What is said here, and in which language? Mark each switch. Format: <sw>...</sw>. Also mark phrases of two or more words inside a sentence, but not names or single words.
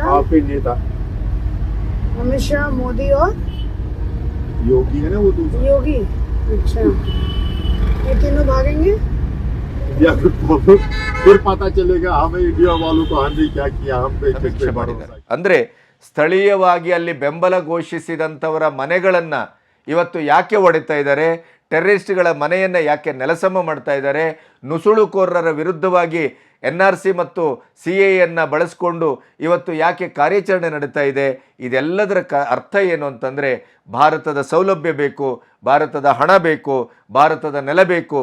<hi>आपके नेता अमित शाह, मोदी और योगी है ना, वो दूसरा योगी। अच्छा, ये तीनों भागेंगे। इंडिया को फिर पता चलेगा हमें इंडिया वालों को हमने क्या किया हम पे किस पे भरोसा</hi> <kn>ಅಂದ್ರೆ ಸ್ಥಳೀಯವಾಗಿ ಅಲ್ಲಿ ಬೆಂಬಲ ಘೋಷಿಸಿದಂಥವರ ಮನೆಗಳನ್ನ ಇವತ್ತು ಯಾಕೆ ಹೊಡಿತಾ ಇದ್ದಾರೆ, ಟೆರರಿಸ್ಟ್ಗಳ ಮನೆಯನ್ನು ಯಾಕೆ ನೆಲಸಮ ಮಾಡ್ತಾ ಇದ್ದಾರೆ, ನುಸುಳುಕೋರರ ವಿರುದ್ಧವಾಗಿ NRC ಮತ್ತು CAA ಬಳಸಿಕೊಂಡು ಇವತ್ತು ಯಾಕೆ ಕಾರ್ಯಾಚರಣೆ ನಡೀತಾ ಇದೆ, ಇದೆಲ್ಲದರ ಅರ್ಥ ಏನು ಅಂತಂದರೆ ಭಾರತದ ಸೌಲಭ್ಯ ಬೇಕು, ಭಾರತದ ಹಣ ಬೇಕು, ಭಾರತದ ನೆಲ ಬೇಕು.</kn>